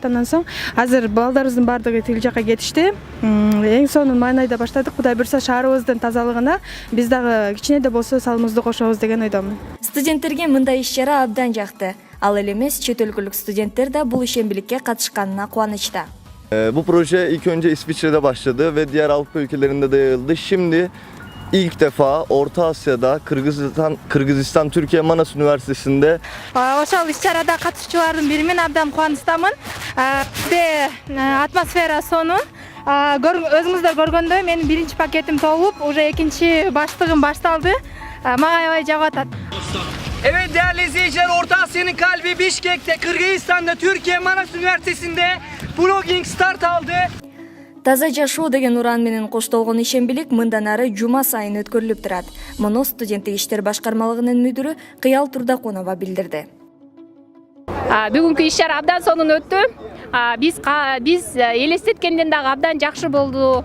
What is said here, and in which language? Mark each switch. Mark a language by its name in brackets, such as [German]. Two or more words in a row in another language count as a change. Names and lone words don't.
[Kyrgyz] Андан соң азыр балдарыбыздын баардыгы тил жакка кетишти. Эң сонун май айда баштадык. Кудай буйрса шаарыбыздын тазалыгына биз дагы кичине да болсо салымыбызды кошобуз деген ойдомун. Студенттерге мындай иш-чара абдан жакты. Ал эле эмес, чет өлкөлүк студенттер да бул ишембиликке катышканына кубанычта. [Turkish] Bu proje ilk önce İsviçre'de başladı ve diğer Avrupa ülkelerinde de yayıldı. Şimdi ilk defa Orta Asya'da Kırgızistan Türkiye Manas Üniversitesi'nde [Kyrgyz] Ошол иш-чарада катышуучулардын бири мен абдан кубанычтамын. Бизде атмосфера сонун. Өзүңүздөр көргөндөй менин биринчи пакетим толуп, уже экинчи баштыгым башталды. Мага аябай жагып атат. [Turkish] Evet değerli izleyiciler, Orta Asya'nın kalbi Bişkek'te, Kırgızistan'da Türkiye Manas Üniversitesi'nde Pluging start aldı. [Kyrgyz] Таза жашоо деген уран менен коштолгон ишембилик мындан ары жума сайын өткөрүлүп турат. Муну студенттик иштер башкармалыгынын мүдүрү Кыял Турдакунова билдирди. Бүгүнкү иш-чара абдан сонун өттү. Биз элестеткенден дагы абдан жакшы болду.